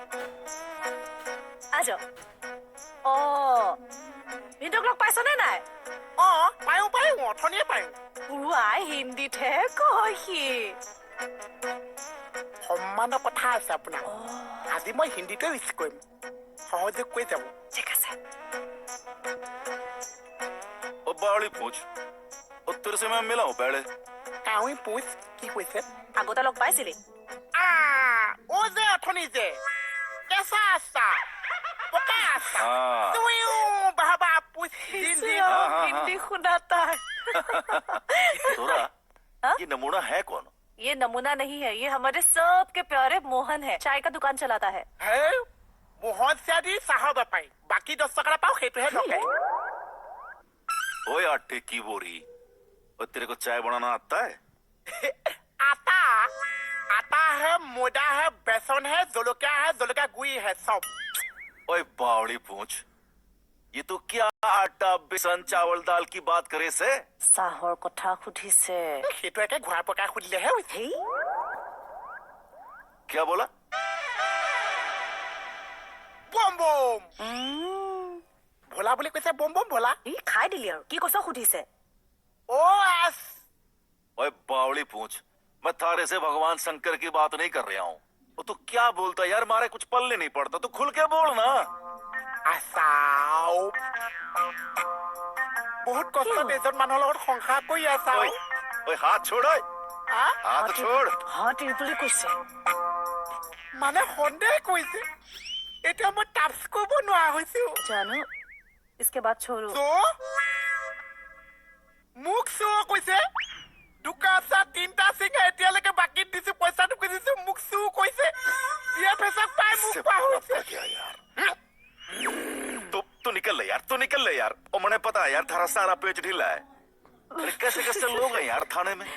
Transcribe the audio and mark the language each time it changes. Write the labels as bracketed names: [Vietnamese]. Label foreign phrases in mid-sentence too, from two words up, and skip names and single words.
[Assamese] আজ ভিনদেউক লগ পাইছনে নাই পায়ো অথনিয়ে পায়ো আই হিন্দীতহে কয় সি সন্মানৰ কথা আছে আপোনাৰ আজি মই হিন্দীতে ইউজ কৰিম সহযোগ কৰি যাব ঠিক আছে [Hindi] ओ बावली पूछ और तेरे से मैं मिला हूँ पहले [Assamese] কাউৰী পুছ কি কৈছে আগতে লগ পাইছিলি যে অথনি যে কেঁচা আছা পকা আছা [Hindi] हाँ [Assamese] তুইও বাবা পুছ দিন দিন हिंदी শুনা তাই [Hindi] तोरा ये नमूना है कौन ये नमूना नहीं है ये हमारे सबके प्यारे मोहन है चाय का दुकान चलाता है [Assamese] হে মোহন চিয়াদি চাহৰ বেপাৰী বাকী 10 টকা পাওঁ সেইটোহে নকয় [Hindi] ओए आटे की बोरी और तेरे को चाय बनाना आता है आता आता है मैदा है बेसन है जलकिया गुड़ी है सब ओए बावली पूछ ये तो क्या आटा बेसन चावल दाल की बात करे से [Assamese] চাহৰ কথা সুধিছে সেইটো একে ঘূৰা পকা সুধিলেহে হৈছে হেই [Hindi] क्या बोला [Assamese] বম বম ভোলা বুলি কৈছে বম বম ভোলা ই খাই দিলি আৰু কি কৈছ সুধিছে এছ [Hindi] ओए बावली पूछ मैं थारे से भगवान शंकर की बात नहीं कर रहा हूँ वो तू क्या बोलता यार मारे कुछ पल्ले नहीं पड़ता तू खुल के बोल ना [Assamese] আছাও বহুত কষ্টত এজন মানুহৰ লগত সংসাৰ কৰি আছা [Hindi] ओए ओए हाथ छोड़ ओए हाथ छोड़ [Assamese] হাত এই বুলি কৈছে মানে সন্দেহ কৰিছে এতিয়া মই টাপছ কৰিব নোৱাৰা হৈছো [Hindi] জানো इसके बाद छोड़ो [Assamese] মোক কৈছে দুকাচা তিনটা সিংহ এতিয়ালৈকে বাকী দিছো পইচাটো খুজিছো মোক কৈছে বিয়া ফেচাক পাই মোক পাহৰিছে [Hindi] क्या यार तू निकल ले यार तू निकल ले यार ओ मैंने पता है यार थारा सारा पेज ढीला है अरे कैसे कैसे लोग हैं यार थाने में